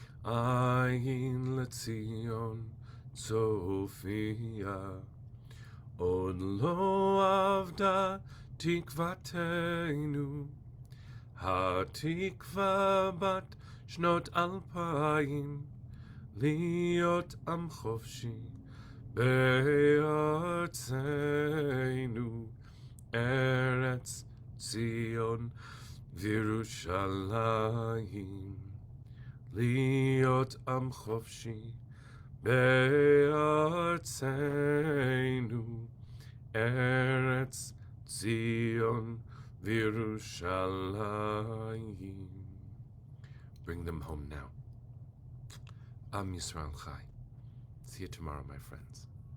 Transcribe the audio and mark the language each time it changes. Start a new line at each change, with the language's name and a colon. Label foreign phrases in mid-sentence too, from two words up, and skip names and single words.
Hebrew: עין לציון Sophia עוד לא אבדה תקוותנו, התקווה בת שנות 2000, להיות עם חופשי בארצנו, ארץ ציון וירושלים. להיות עם חופשי בארצנו, ארץ ציון וירושלים.
English: Bring them home now.
Hebrew: עם ישראל חי.
English: See you tomorrow, my friends.